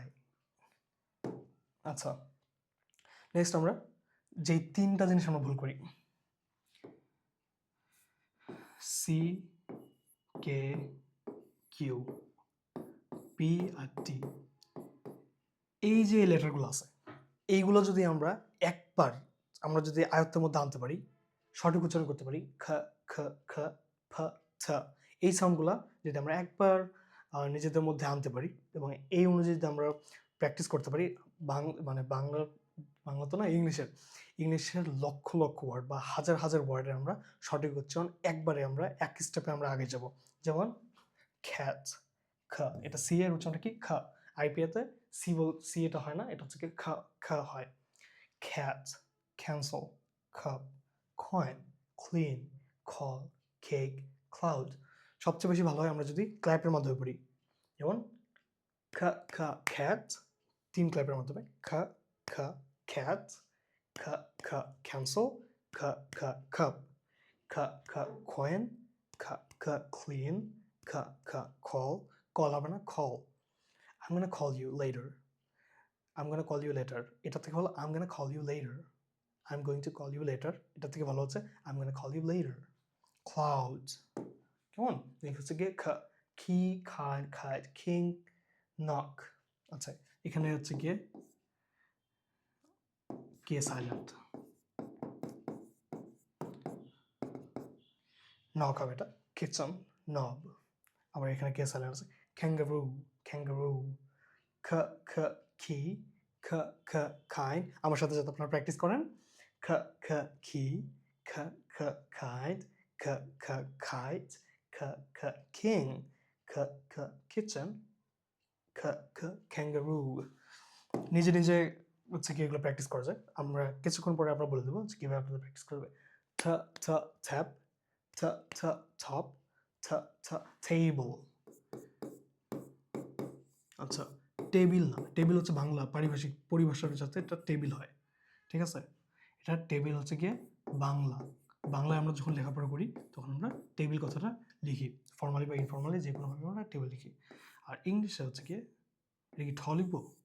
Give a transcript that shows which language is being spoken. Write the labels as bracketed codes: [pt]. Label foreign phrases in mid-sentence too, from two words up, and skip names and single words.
[bn] আচ্ছা, নেক্সট আমরা যে তিনটা জিনিস আমরা ভুল করি, সি, কে, কিউ, পি আর টি, এই যে লেটারগুলো আছে এইগুলো যদি আমরা একবার আমরা যদি আয়ত্তের মধ্যে আনতে পারি, সঠিক উচ্চারণ করতে পারি, খ, খ, খ, ফ, ছ, এই সাউন্ডগুলো যদি আমরা একবার নিজেদের মধ্যে আনতে পারি এবং এই অনুযায়ী যদি আমরা প্র্যাকটিস করতে পারি, মানে বাংলা তো না, ইংলিশের লক্ষ লক্ষ ওয়ার্ড বা হাজার হাজার ওয়ার্ডের আমরা সঠিক উচ্চারণ একবারে আমরা এক স্টেপে আমরা আগে যাব। যেমন খ্যাত, খ, এটা সি এর উচ্চারণটা কি খ, আইপিএতে সি এটা হয় না, এটা হচ্ছে কি খ, খ হয়। [en] cat, cancel, cup, coin, clean, call, cake, cloud। [bn] সবচেয়ে বেশি ভালো হয় আমরা যদি ক্ল্যাপের মাধ্যমে পড়ি, যেমন খ, খ, cat, তিন ক্ল্যাপের মাধ্যমে, খ, খ, cat, খ, খ, cancel, খ, খ, cup, খ, খ, coin, খ, খ, clean, খ, খ, call হবে না, [en] call, I'm gonna call you later, I'm gonna call you later, [bn] এটা থেকে হলো [en] I'm gonna call you later, I'm going to call you later, [bn] এটা থেকে ভালো হচ্ছে [en] I'm gonna call you later। Clouds, [bn] কেমন, হচ্ছে গিয়ে [en] key, card, kite, king, knock। [bn] আচ্ছা, এখানে হচ্ছে গিয়ে কে সাইলেন্ট, নক হবে এটা, কিচেন, নব। আবার এখানে কে সাইলেন্ট আছে, [en] kangaroo, kangaroo, k, k, key, [bn] খ খ kind আমার সাথে সাথে আপনারা প্র্যাকটিস করেন খ খ key খ খ kite খ খ kite খ খ king খ খ kitchen খ খ kangaroo নিজে নিজে হচ্ছে কি এগুলো প্র্যাকটিস করা যায় আমরা কিছুক্ষণ পরে আমরা বলে দেবো যে কিভাবে আপনাদের প্র্যাকটিস করবে ঠ ঠ tap ঠ ঠ top ঠ ঠ table আচ্ছা টেবিল না টেবিল হচ্ছে বাংলা পারিভাষিক পরিভাষার সাথে এটা টেবিল হয় ঠিক আছে এটা টেবিল হচ্ছে গিয়ে বাংলা বাংলায় আমরা যখন লেখাপড়া করি তখন আমরা টেবিল কথাটা লিখি ফর্মালি বা ইনফর্মালি যে কোনোভাবে আমরা টেবিল লিখি আর ইংলিশে হচ্ছে গিয়ে এটা কি ঠ লিখবো